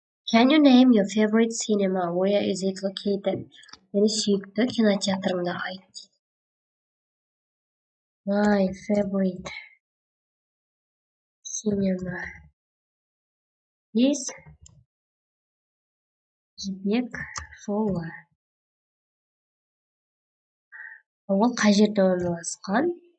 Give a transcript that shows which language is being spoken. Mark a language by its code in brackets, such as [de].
[en] Can you name your favorite cinema? Where is it located? [kk] Яғни сүйікті кинотеатрыңды айт. [en] My favorite cinema is Жібек жолы. [kk] Ол қай жерде орналасқан?